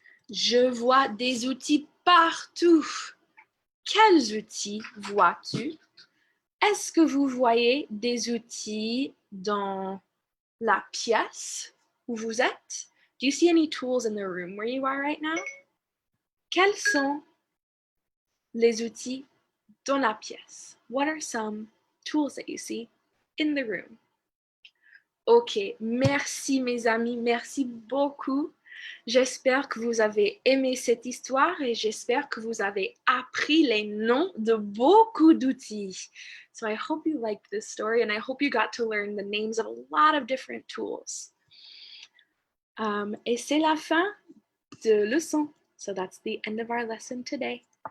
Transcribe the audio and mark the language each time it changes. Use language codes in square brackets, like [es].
[fr] Je vois des outils partout. Quels outils vois-tu? Est-ce que vous voyez des outils dans la pièce où vous êtes? [en] Do you see any tools in the room where you are right now? [fr] Quels sont les outils dans la pièce? [en] What are some tools that you see in the room? [fr] Ok, merci mes amis, merci beaucoup. J'espère que vous avez aimé cette histoire et j'espère que vous avez appris les noms de beaucoup d'outils. [en] So I hope you liked this story and I hope you got to learn the names of a lot of different tools. [fr] Et c'est la fin de leçon. [en] So that's the end of our lesson today.